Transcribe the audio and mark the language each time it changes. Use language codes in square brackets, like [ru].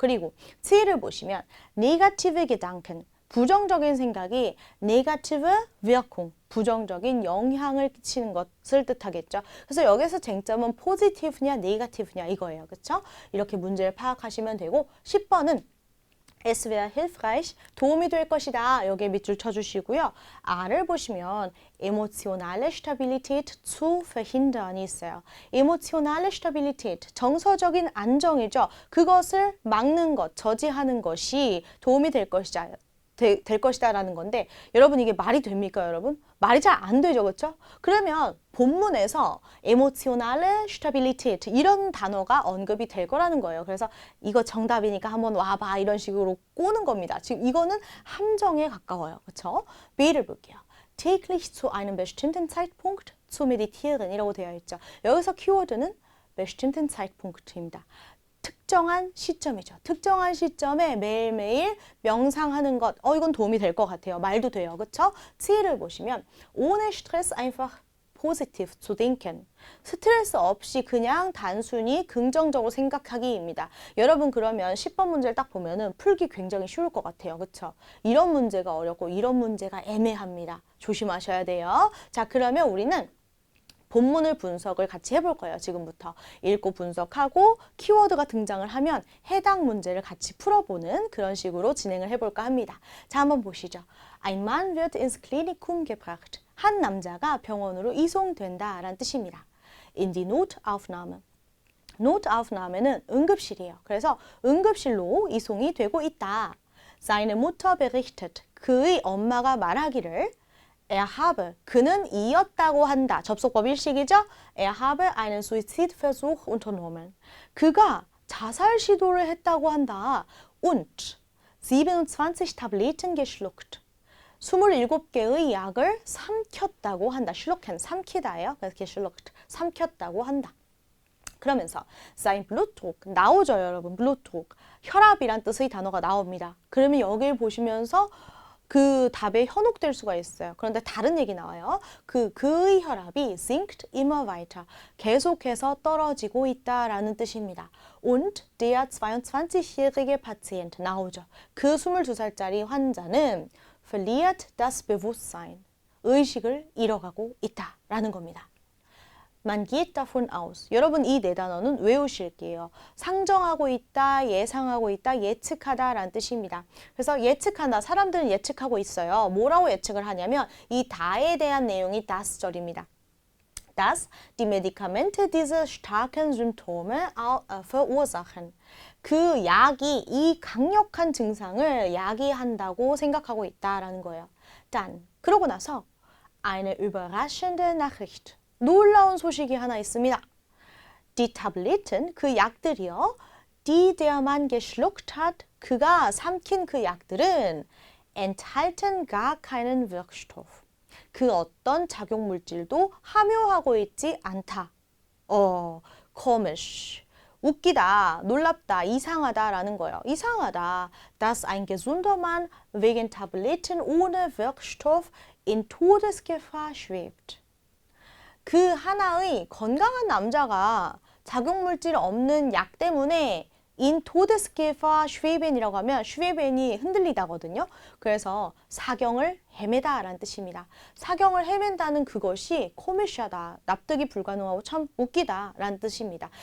[ko] 그리고 C를 보시면 [de] negative Gedanken, [ko] 부정적인 생각이 [de] negative Wirkung, [ko] 부정적인 영향을 끼치는 것을 뜻하겠죠. 그래서 여기서 쟁점은 positive냐 negative냐 이거예요. 그렇죠? 이렇게 문제를 파악하시면 되고 10번은 [de] Es wäre hilfreich, [ko] 도움이 될 것이다. 여기에 밑줄 쳐주시고요. R을 보시면 [de] emotionale Stabilität zu verhindern이 있어요. emotionale Stabilität, [ko] 정서적인 안정이죠. 그것을 막는 것, 저지하는 것이 도움이 될 것이다라는 건데 여러분 이게 말이 됩니까 여러분? 말이 잘 안 되죠. 그렇죠? 그러면 본문에서 [de] emotionale Stabilität [ko] 이런 단어가 언급이 될 거라는 거예요. 그래서 이거 정답이니까 한번 와봐 이런 식으로 꼬는 겁니다. 지금 이거는 함정에 가까워요. 그렇죠? B를 볼게요. [de] täglich zu einem bestimmten Zeitpunkt zu meditieren [ko] 이라고 되어 있죠. 여기서 키워드는 [de] bestimmten Zeitpunkt [ko] 입니다. 특정한 시점이죠. 특정한 시점에 매일매일 명상하는 것. 이건 도움이 될 것 같아요. 말도 돼요. 그렇죠? C를 보시면 [de] ohne Stress einfach positiv zu denken. [ko] 스트레스 없이 그냥 단순히 긍정적으로 생각하기입니다. 여러분 그러면 10번 문제를 딱 보면은 풀기 굉장히 쉬울 것 같아요. 그렇죠? 이런 문제가 어렵고 이런 문제가 애매합니다. 조심하셔야 돼요. 자, 그러면 우리는 본문을 분석을 같이 해볼 거예요. 지금부터 읽고 분석하고 키워드가 등장을 하면 해당 문제를 같이 풀어보는 그런 식으로 진행을 해볼까 합니다. 자, 한번 보시죠. [de] Ein Mann wird ins Klinikum gebracht. [ko] 한 남자가 병원으로 이송된다라는 뜻입니다. [de] In die Notaufnahme. [ko] Notaufnahme는 응급실이에요. 그래서 응급실로 이송이 되고 있다. [de] Seine Mutter berichtet. [ko] 그의 엄마가 말하기를 [de] Er habe, [ko] 그는 이었다고 한다. 접속법 일식이죠? [de] Er habe einen Suizidversuch unternommen. [ko] 그가 자살 시도를 했다고 한다. [de] Und 27 Tabletten geschluckt. [ko] 27개의 약을 삼켰다고 한다. schlucken, 삼키다예요. 그래서 geschluckt, 삼켰다고 한다. 그러면서 [de] sein Blutdruck [ko] 나오죠, 여러분. [de] Blutdruck. [ko] 혈압이란 뜻의 단어가 나옵니다. 그러면 여기를 보시면서 그 답에 현혹될 수가 있어요. 그런데 다른 얘기 나와요. 그의 혈압이 [de] sinkt immer weiter. [ko] 계속해서 떨어지고 있다라는 뜻입니다. [de] Und der 22-jährige Patient [ko] 나오죠. 그 22살짜리 환자는 [de] verliert das Bewusstsein. [ko] 의식을 잃어가고 있다라는 겁니다. [de] Man geht davon aus. [ko] 여러분 이 네 단어는 외우실게요. 상정하고 있다, 예상하고 있다, 예측하다 라는 뜻입니다. 그래서 예측한다. 사람들은 예측하고 있어요. 뭐라고 예측을 하냐면 이 다에 대한 내용이 das절입니다. [de] Dass die Medikamente diese starken Symptome verursachen. [ko] 그 약이 이 강력한 증상을 야기한다고 생각하고 있다라는 거예요. [de] Dann, [ko] 그러고 나서 [de] eine überraschende Nachricht. [ko] 놀라운 소식이 하나 있습니다. [de] Die Tabletten, [ko] 그 약들이요. [de] Die der Mann geschluckt hat, [ko] 그가 삼킨 그 약들은 [de] enthalten gar keinen Wirkstoff. [ko] 그 어떤 작용물질도 함유하고 있지 않다. [de] komisch. [ko] 웃기다, 놀랍다, 이상하다라는 거예요. 이상하다. [de] Dass ein gesunder Mann wegen Tabletten ohne Wirkstoff in Todesgefahr schwebt. [ko] 그 하나의 건강한 남자가 작용물질 없는 약 때문에 [de] in Todesgefahr schweben [ko] 이라고 하면 schweben이 흔들리다거든요. 그래서 사경을 헤매다라는 뜻입니다. 사경을 헤맨다는 그것이 코미시하다, 납득이 불가능하고 참 웃기다라는 뜻입니다.